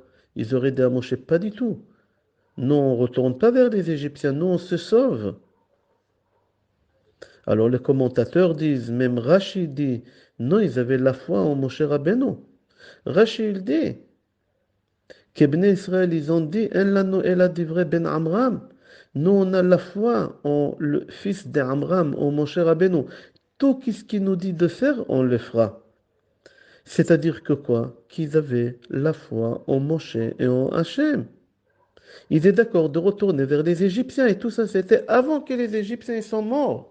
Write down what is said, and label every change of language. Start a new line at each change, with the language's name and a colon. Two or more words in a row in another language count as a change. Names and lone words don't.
French: Ils auraient dit à Moshe, pas du tout. Non, on ne retourne pas vers les Égyptiens. Non, on se sauve. Alors les commentateurs disent, même Rashi dit, non, ils avaient la foi en Moshe Rabbeinu. Rashi, il dit, que Bnei Israël, ils ont dit,
Hebrew: אין לנו אלא דברי בן עמרם.
French: Nous, on a la foi en le fils d'Amram, en Moshe Rabbeinu. Tout ce qu'il nous dit de faire, on le fera. C'est-à-dire que quoi? Qu'ils avaient la foi en Moshe et en Hachem. Ils étaient d'accord de retourner vers les Égyptiens et tout ça, c'était avant que les Égyptiens soient morts.